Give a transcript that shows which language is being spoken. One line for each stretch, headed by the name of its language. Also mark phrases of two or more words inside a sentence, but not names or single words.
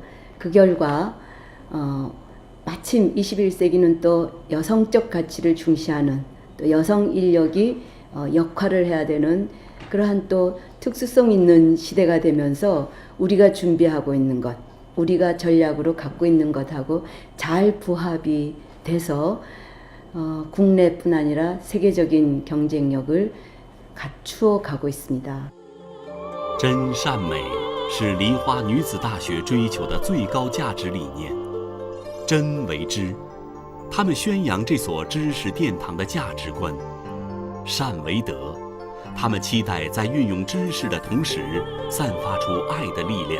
Korean: 그 결과 마침 21세기는 또 여성적 가치를 중시하는 또 여성 인력이 역할을 해야 되는 그러한 또 특수성 있는 시대가 되면서 우리가 준비하고 있는 것, 우리가 전략으로 갖고 있는 것하고 잘 부합이 돼서 국내뿐 아니라 세계적인 경쟁력을 갖추어 가고 있습니다.
Chinese: 真善美是梨花女子大学追求的最高价值理念。真为知，他们宣扬这所知识殿堂的价值观；善为德。他们期待在运用知识的同时，散发出爱的力量。